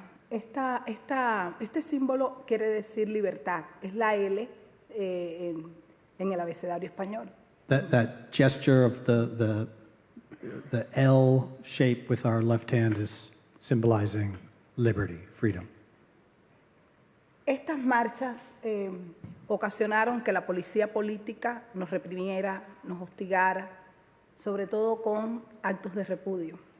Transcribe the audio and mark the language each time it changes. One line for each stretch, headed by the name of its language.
Spanish: Este símbolo quiere decir libertad. Es la L en el abecedario español.
English: That gesture of the L shape with our left hand is symbolizing liberty, freedom.
Spanish: Estas marchas ocasionaron que la policía política nos reprimiera, nos hostigara, sobre todo con actos de repudio.